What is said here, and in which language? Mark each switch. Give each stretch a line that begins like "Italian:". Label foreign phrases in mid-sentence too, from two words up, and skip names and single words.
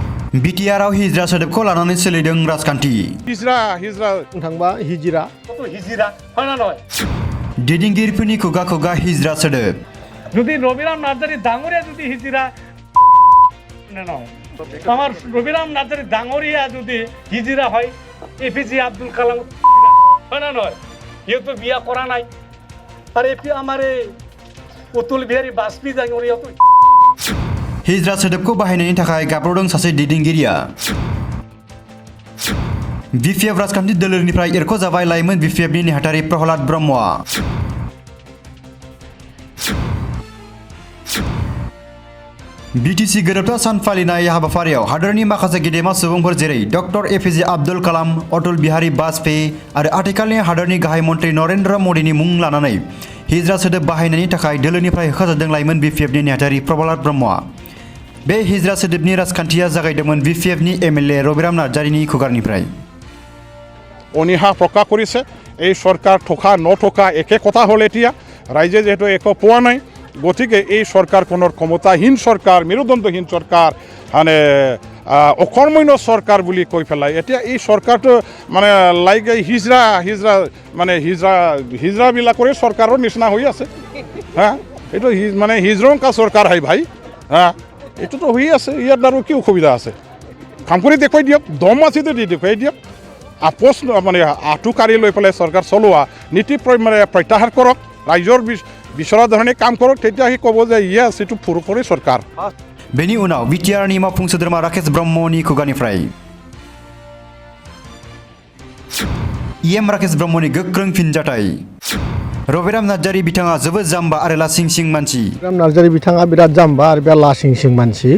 Bodo: बिटिआरआव हिजरा सोदोबखौ लानानै सोलिदों राजखान्थि। हिजरा थांबा हिजिरा
Assamese: হয় না নয়?
Bodo: दैदेनगिरिफोरनि खुगा खुगा हिजरा सोदोब।
Assamese: যদি রবিরাম নার্জারি ডাঙরিয়া যদি হিজিরা নয়, আমার রবিরাম নার্জারি ডাঙরিয়া যদি হিজিরা হয়, এপিজে আব্দুল কালাম হয় না নয়? কেউ তো বিয়া করা নাই। আর এপি আমারে অতুল বিহারী বাজপেয়ী ডাঙরিয়া তো
Bodo: हिजरा सोदोबखौ बाहायनायनि थाखाय गाब्र'दों सासे दैदेनगिरिया। बिपिएफ राजखान्थि दोलोनिफ्राय एरख'जाबाय लाइमोन बिपिएफनि नेहाथारि प्रहलाद ब्रह्मआ। बिटिसि गोरोबथा सान फालिनाय हाबाफारियाव हादोरनि माखासे गेदेमा सुबुंफोर जेरै डक्टर एपिजे आब्दुल कालाम, अटल बिहारी बाजपेयी आरो आथिखालनि हादोरनि गाहाय मन्त्रि नरेन्द्र मदिनि मुं लानानै हिजरा सोदोब बाहायनायनि थाखाय दोलोनिफ्राय होखारजादों लाइमोन बिपिएफनि नेहाथारि प्रहलाद ब्रह्मआ। बे हिजरा सोदोबनि राजखान्थिया जागायदोंमोन बिपिएफनि एमएलए रबिराम नार्जारिनि खुगानिफ्राय।
Assamese: অনীহা প্ৰকাশ কৰিছে এই চৰকাৰ থকা নথকা একে কথা হ'ল। এতিয়া ৰাইজে যেহেতু একো পোৱা নাই, গতিকে এই চৰকাৰখনৰ ক্ষমতাহীন চৰকাৰ, মেৰুদণ্ডহীন চৰকাৰ, মানে অকৰ্মণ্য চৰকাৰ বুলি কৈ পেলাই এতিয়া এই চৰকাৰটো মানে লাইক এই হিজৰাবিলাকৰে চৰকাৰৰ নিচিনা হৈ আছে। হা, এইটো মানে হিজৰংকা চৰকাৰ হয় ভাই। হা, এইটোতো হৈ আছে। ইয়াত আৰু কি অসুবিধা আছে? কাম কৰি দেখুৱাই দিয়ক, দম আছেতো দি দেখুৱাই দিয়ক। আপোচ মানে আঁঠুকাঢ়ি লৈ পেলাই চৰকাৰ চলোৱা নীতি মানে প্ৰত্যাহাৰ কৰক, ৰাইজৰ বিচৰা ধৰণে কাম কৰক, তেতিয়া সি ক'ব যে ইয়েছ এইটো পুৰপুৰি চৰকাৰ।
Bodo: बेनि उनाव बिटिआरनि मावफुं सोद्रोमा राकेश ब्रह्मनि खुगानिफ्राय इएम राकेश ब्रह्मनि गोख्रों फिनजाथाय। रबिराम नार्जारि बिथाङा जोबोद जाम्बा आरो लासिं सिं मानसि। रबिराम नार्जारि बिथाङा बिराद जाम्बा आरो बिराद लासिं सिं मानसि।